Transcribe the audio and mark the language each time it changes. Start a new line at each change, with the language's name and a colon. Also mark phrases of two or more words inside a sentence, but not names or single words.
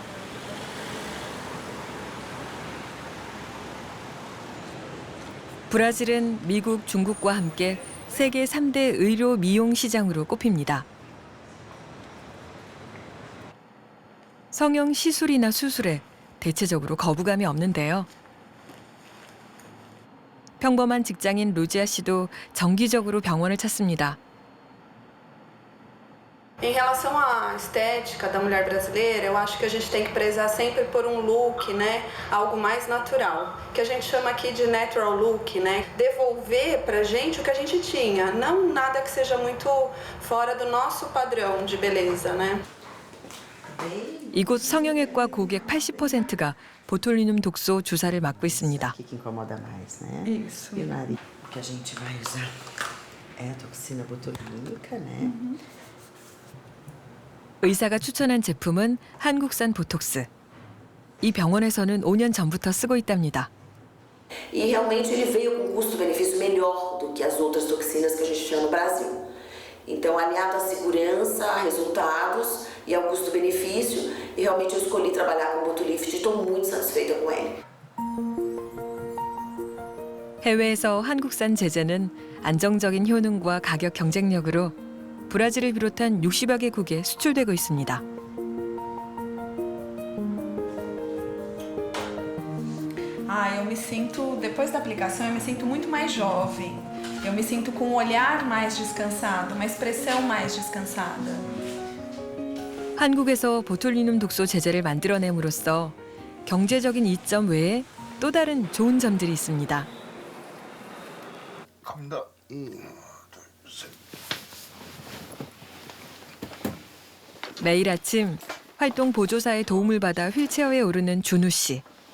Korean: 브라질은 미국, 중국과 함께 세계 3대 의료 미용 시장으로 꼽힙니다. 성형 시술이나 수술에 대체적으로 거부감이 없는데요. 평범한 직장인 루지아 씨도 정기적으로 병원을 찾습니다.
Portuguese: Em relação à estética da mulher brasileira, eu acho que a gente tem que prezar sempre por um look, né? Algo mais natural, que a gente chama aqui de
English: natural look,
Portuguese: né? Devolver pra gente o que a gente tinha, não nada que seja muito fora do nosso padrão de beleza, né?
Korean: 이곳 성형외과 고객 80%가 보툴리눔 독소 주사를 맞고 있습니다.
Portuguese: que incomoda mais, né? Isso. E o nariz. O que a gente vai usar é a toxina botulínica, né?
Korean: 의사가 추천한 제품은 한국산 보톡스. 이 병원에서는 5년 전부터 쓰고 있답니다.
Portuguese: E realmente ele veio com custo-benefício melhor do que as outras toxinas que a gente tinha no Brasil. Então, aliado à segurança, a resultados e ao custo-benefício, e realmente eu escolhi trabalhar com o Botulift e estou muito satisfeita com ele.
Korean: 해외에서 한국산 제재는 안정적인 효능과 가격 경쟁력으로 브라질을 비롯한 60여 개국에 수출되고 있습니다.
Portuguese: Eu me sinto, depois da aplicação, eu me sinto muito mais jovem. Eu me sinto com um olhar mais descansado, uma expressão mais descansada.
Korean: 한국에서 보툴리눔 독소 제재를 만들어냄으로써 경제적인 이점 외에 또 다른 좋은 점들이 있습니다. 갑니다. 매일 아침 활동 보조사의 도움을 받아 휠체어에 오르는 준우 씨.